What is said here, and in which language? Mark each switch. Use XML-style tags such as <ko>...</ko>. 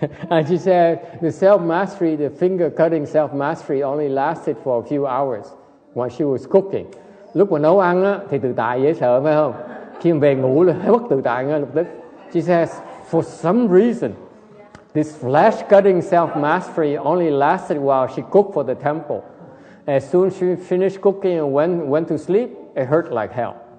<en>And she said the self mastery, the finger cutting self mastery only lasted for a few hours while she was cooking.</en> <vi>Lúc mà nấu ăn á, thì tự tại dễ sợ phải không? Khi mà về ngủ là bất tự tại ngay lập tức.</vi> <en>She says for some reason this flesh cutting self mastery only lasted while she cooked for the temple. As soon as she finished cooking and went to sleep, it hurt like hell.</en>